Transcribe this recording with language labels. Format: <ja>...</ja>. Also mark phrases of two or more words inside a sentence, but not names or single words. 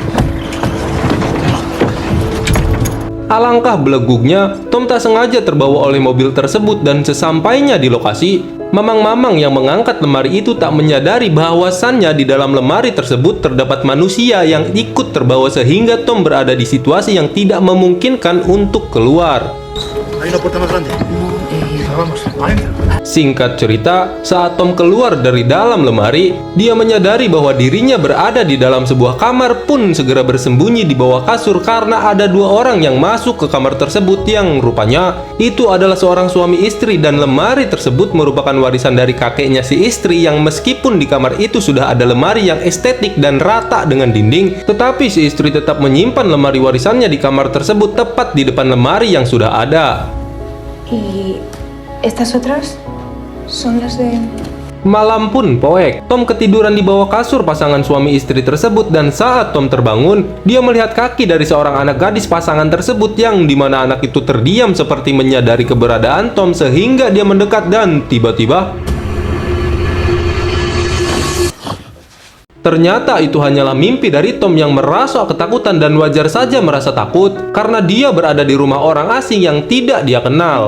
<id>Alangkah belegugnya, Tom tak sengaja terbawa oleh mobil tersebut dan sesampainya di lokasi, mamang-mamang yang mengangkat lemari itu tak menyadari bahwasannya di dalam lemari tersebut terdapat manusia yang ikut terbawa sehingga Tom berada di situasi yang tidak memungkinkan untuk keluar.</id> <es>Hay una puerta más grande. Vamos, adentro.</es> <id>Singkat cerita, saat Tom keluar dari dalam lemari, dia menyadari bahwa dirinya berada di dalam sebuah kamar pun segera bersembunyi di bawah kasur karena ada dua orang yang masuk ke kamar tersebut yang rupanya itu adalah seorang suami istri dan lemari tersebut merupakan warisan dari kakeknya si istri yang meskipun di kamar itu sudah ada lemari yang estetik dan rata dengan dinding, tetapi si istri tetap menyimpan lemari warisannya di kamar tersebut tepat di depan lemari yang sudah ada.</id> <es>¿Y estas otras son las de...?</es> <id>Malam pun poek, Tom ketiduran di bawah kasur pasangan suami istri tersebut dan saat Tom terbangun, dia melihat kaki dari seorang anak gadis pasangan tersebut yang dimana anak itu terdiam seperti menyadari keberadaan Tom sehingga dia mendekat dan tiba-tiba ternyata itu hanyalah mimpi dari Tom yang merasa ketakutan dan wajar saja merasa takut karena dia berada di rumah orang asing yang tidak dia kenal.</id>